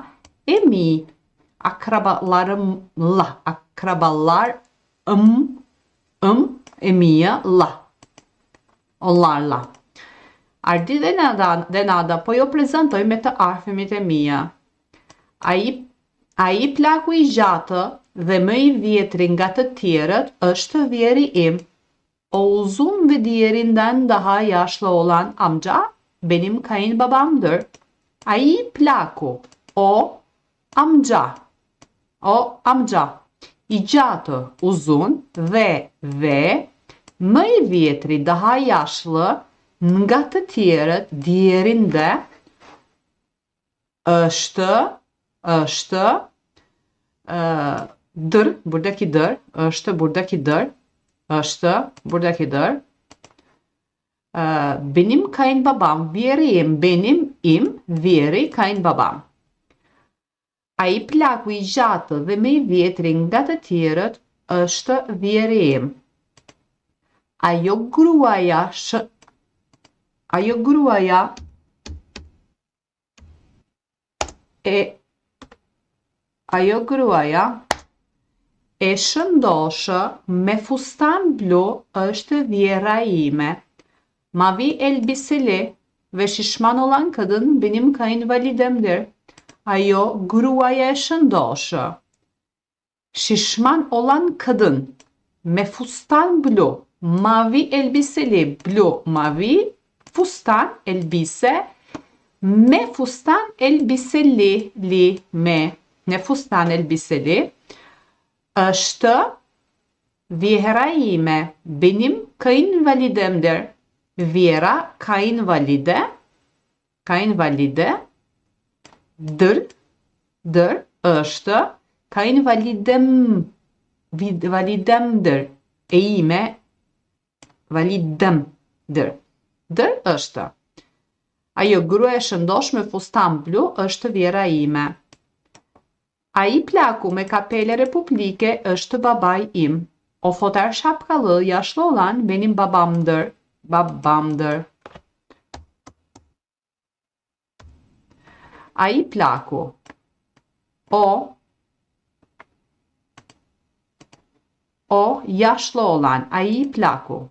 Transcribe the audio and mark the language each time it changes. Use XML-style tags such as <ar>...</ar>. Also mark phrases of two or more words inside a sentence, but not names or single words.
<sq>E mi. Emiya. Onlarla. Ardit de nada, poi o prezentoj me të afërmit e mia. Ai plaku I gjatë dhe më I vjetri nga të tjerët është vjeri im.</sq> <tr>O uzun ve diğerinden daha yaşlı olan amca benim kayınbabamdır.</tr> <sq>Ai plaku,</sq> <tr>o amca.</tr> <sq>I gjatë,</sq> <tr>uzun ve</tr> <sq>më I vjetri,</sq> <tr>daha yaşlı,</tr> <sq>nga të tjerët, diğerinde, është, dër,</sq> <tr>buradaki dër,</tr> <sq>është,</sq> <tr>buradaki dër, benim kayınbabam,</tr> <sq>vjerim, benim, im, vjeri, kayınbabam. Ai plaku I gjatë dhe më I vjetri nga të tjerët është vjeri im. Ajo gruaja e shëndoshë me fustan blu është vjera ime.</sq> <tr>Mavi elbiseli ve şişman olan kadın benim kayınvalidemdir.</tr> <sq>Ajo gruaja e shëndoshë.</sq> <tr>Şişman olan kadın</tr> <sq>me fustan blu.</sq> <tr>Mavi elbiseli, blu, mavi, fustan, elbise,</tr> <sq>me fustan elbiseli, ne fustan elbiseli, është vjera ime,</sq> <tr>benim kayınvalidemdir.</tr> <sq>Vjera, kayınvalide, dër, është, kayınvalidemdir, e ime, validemdir. Dër është. Ajo gruaja e shëndosh me fustan blu është vjera ime. Ai plaku me kapele republike është babai im.</sq> <tr>O foter şapkalı yaşlı olan benim babamdır.</tr> <sq>Ai plaku.</sq> <tr>O yaşlı olan,</tr> <sq>ai plaku.</sq>